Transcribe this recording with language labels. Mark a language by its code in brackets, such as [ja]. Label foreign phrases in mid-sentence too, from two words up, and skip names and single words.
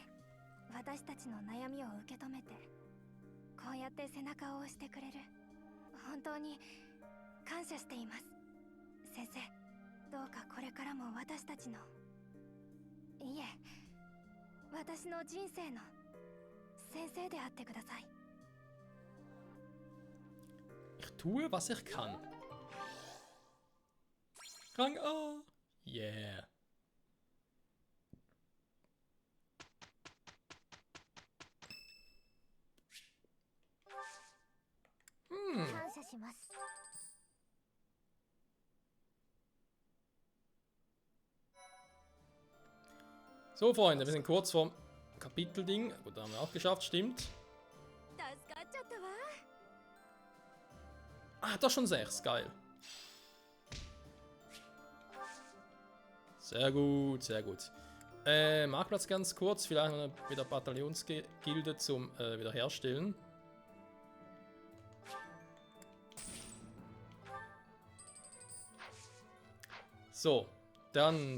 [ja] 私たちの悩みを受け止めてこうやって背中を押してくれる。本当に感謝しています。先生、どうかこれからも私たちの、いえ、私の人生の先生であってください。 [de] Ich tue, was ich kann. Rang A. Yeah. Hm. [ja] 感謝します。 [de] So, Freunde, wir sind kurz vorm Kapitelding. Gut, da haben wir auch geschafft, stimmt. [ja] 助かっちゃったわ。 [de] Ah, doch schon 6, geil. Sehr gut, sehr gut. Marktplatz ganz kurz, vielleicht noch wieder Bataillonsgilde zum Wiederherstellen. So, dann.